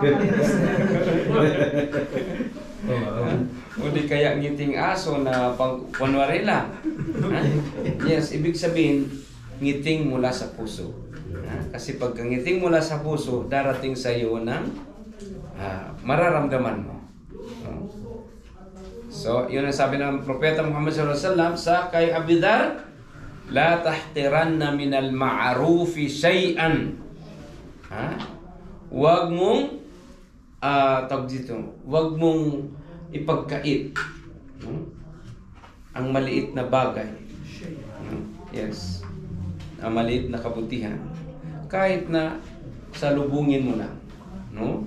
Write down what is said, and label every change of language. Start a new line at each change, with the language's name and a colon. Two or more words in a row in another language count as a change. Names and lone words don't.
Filipino: O di kaya ngiting aso na panwari lang. Yes, ibig sabihin, ngiting mula sa puso. Kasi pag ngiting mula sa puso, darating sa iyo ng mararamdaman mo. So, yun ang sabi ng Propeta Muhammad
Arabic: صلى الله عليه وسلم
Filipino: sa kay Abi Dharr,
Arabic: لا تحقرن من المعروف شيئا.
Filipino: Wag mong wag mong ipagkait ang maliit na bagay. Yes. Ang maliit na kabutihan. Kahit na salubungin mo lang, no?